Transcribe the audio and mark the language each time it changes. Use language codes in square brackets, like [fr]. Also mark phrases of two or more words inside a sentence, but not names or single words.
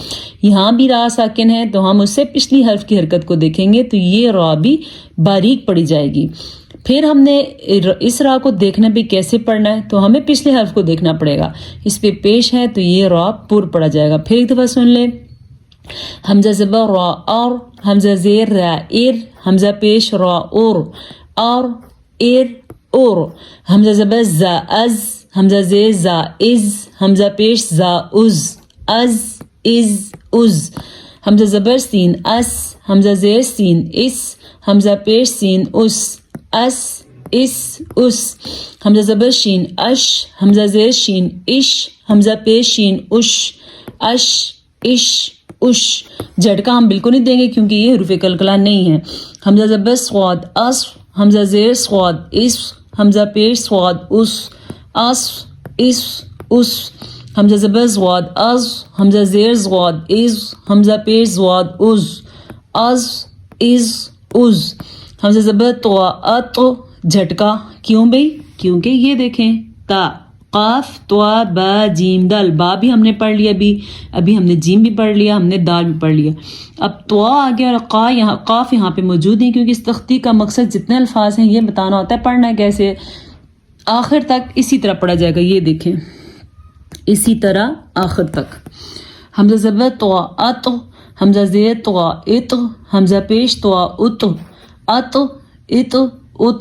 [ur] یہاں بھی را ساکن ہے تو ہم اس سے پچھلی حرف کی حرکت کو دیکھیں گے تو یہ را بھی باریک پڑھی جائے گی۔ پھر ہم نے اس را کو دیکھنا بھی کیسے پڑھنا ہے، تو ہمیں پچھلے حرف کو دیکھنا پڑے گا، اس پہ پیش ہے تو یہ را پر پڑھا جائے گا۔ پھر ایک دفعہ سن لیں، حمزہ زبر را اور، حمزہ زیر را ار، حمزہ پیش را اور، اور ار اور، حمزہ زبر زا از، حمزہ زیر زا از، حمزہ پیش زا از، از از از، حمزہ زبر سین اس، حمزہ زیر سین اس، حمزہ پیش سین اس، اس اس اس، حمزہ زبر شین اش، حمزہ زیر شین اش، حمزہ پیش شین اش، اش اش اش۔ جھٹکا ہم بالکل نہیں دیں گے کیونکہ یہ حروف قلقلہ نہیں ہے۔ حمزہ زبر صاد اس، حمزہ زیر صاد اس، حمزہ پیش صاد اس، اس اس اس، حمزہ زبر زواد از، حمزہ زیر زواد از، حمزہ پیش زواد از، از از از، حمزہ زبر طوا ات، جھٹکا کیوں بھئی؟ کیونکہ یہ دیکھیں تا، قاف طوا با جیم دال، با بھی ہم نے پڑھ لیا، ابھی ہم نے جیم بھی پڑھ لیا، ہم نے دال بھی پڑھ لیا۔ اب طوا آ گیا اور قاف یہاں پہ موجود ہیں، کیونکہ اس تختی کا مقصد جتنے الفاظ ہیں یہ بتانا ہوتا ہے، پڑھنا ہے کیسے، آخر تک اسی طرح پڑھا جائے گا۔ یہ دیکھیں اسی طرح آخر تک، حمزہ زبر طوا ات، حمزہ زیر طوا ات، حمزہ پیش طوا ات، ات ات ات۔